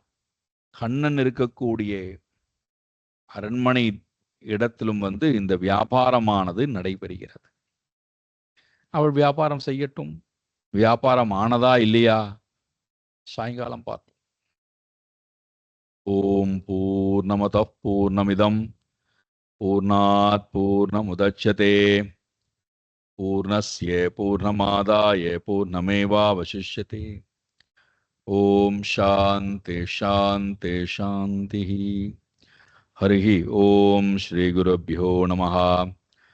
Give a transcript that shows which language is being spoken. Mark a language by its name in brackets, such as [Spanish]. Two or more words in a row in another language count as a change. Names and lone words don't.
[Tamil] கண்ணன் இருக்கக்கூடிய அரண்மனை இடத்திலும் இந்த வியாபாரமானது நடைபெறுகிறது. அவள் வியாபாரம் செய்யட்டும். வியாபாரம் ஆனதா இல்லையா சாயங்காலம் பார்ப்போம். [Sanskrit] ॐ पूर्णमदः पूर्णमिदं पूर्णात् पूर्णमुदच्यते पूर्णस्य पूर्णमादाय पूर्णमेवावशिष्यते. ॐ शान्ति शान्ति शान्ति. हरि ॐ श्री குருभ्यो நமः.